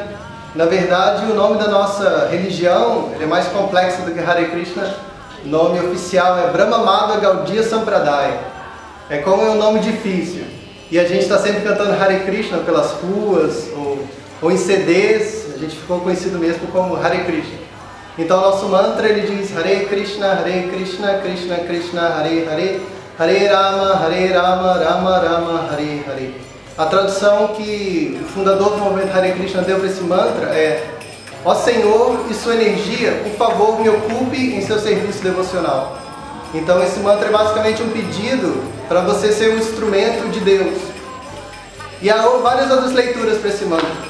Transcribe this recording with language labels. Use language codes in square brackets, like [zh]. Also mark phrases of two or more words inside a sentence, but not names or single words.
[pt] Na verdade, o nome da nossa religião ele é mais complexo do que Hare Krishna. O nome oficial é Brahma Madhva Gaudiya Sampradaya. É como é um nome difícil. E a gente está sempre cantando Hare Krishna pelas ruas ou em CDs. A gente ficou conhecido mesmo como Hare Krishna. Então, nosso mantra ele diz [sa] हरे कृष्ण, कृष्ण कृष्ण, हरे हरे, हरे राम, राम राम, हरे हरे. [pt] A tradução que o fundador do movimento Hare Krishna deu para esse mantra é: ó Senhor e sua energia, por favor me ocupe em seu serviço devocional. Então esse mantra é basicamente um pedido para você ser um instrumento de Deus. E há várias outras leituras para esse mantra.